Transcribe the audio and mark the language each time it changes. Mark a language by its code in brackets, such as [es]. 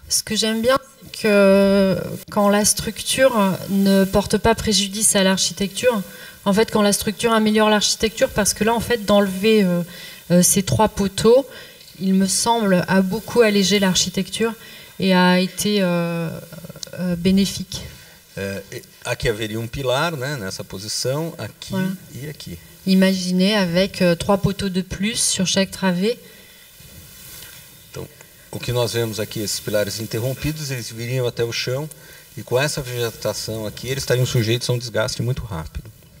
[fr] Ce que j'aime bien, c'est que quand la structure ne porte pas préjudice à l'architecture, en fait, quand la structure améliore l'architecture, parce que là, en fait, d'enlever ces 3 poteaux, il me semble, a beaucoup allégé l'architecture et a été bénéfique. [pt] Aqui haveria pilar, né, nessa posição, aqui e aqui. [fr] Imaginez avec 3 poteaux de plus sur chaque travée. [pt] Então, o que nós vemos aqui, esses pilares interrompidos, eles viriam até o chão e com essa vegetação aqui, eles estariam sujeitos a um desgaste muito rápido.